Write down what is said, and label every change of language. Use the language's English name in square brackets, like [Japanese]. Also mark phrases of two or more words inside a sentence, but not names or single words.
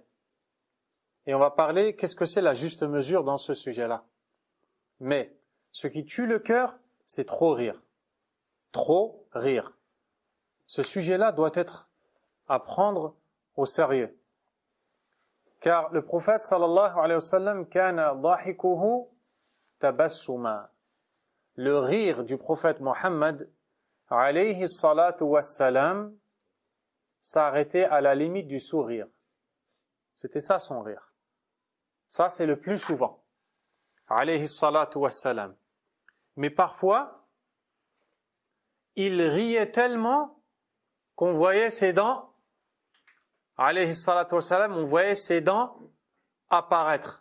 [French] Et on va parler, qu'est-ce que c'est la juste mesure dans ce sujet-là. Mais, ce qui tue le cœur, c'est trop rire. Trop rire. Ce sujet-là doit être à prendre au sérieux. Car le prophète, [Arabic] صلى الله عليه وسلم, كان ضحكه تبسما. [French] Le rire du prophète Mohammed, [Arabic] عليه الصلاة والسلام, [French] s'arrêtait à la limite du sourire. C'était ça son rire. Ça, c'est le plus souvent. [Arabic] عليه الصلاة والسلام. [French] Mais parfois, il riait tellement qu'on voyait ses dents, [Arabic] عليه الصلاة والسلام, [French] on voyait ses dents apparaître.